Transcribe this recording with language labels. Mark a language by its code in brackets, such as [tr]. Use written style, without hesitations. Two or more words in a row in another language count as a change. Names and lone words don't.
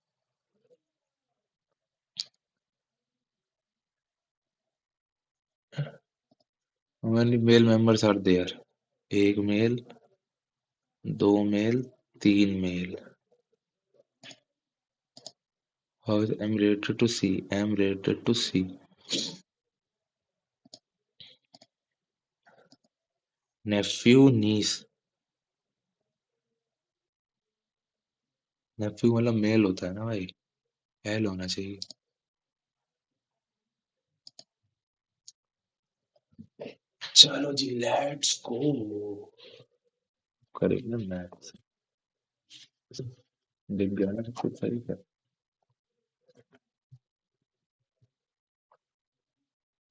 [en] How many male members are there? [hi] एक मेल, दो मेल, तीन मेल। [en] How is M related to C? M related to C. Nephew, niece। [hi] नेफ्यू मतलब मेल होता है ना भाई। एल होना चाहिए। चलो जी [en] let's go. [hi] करेंगे मैथ्स। दिख गया ना सब कुछ सही है।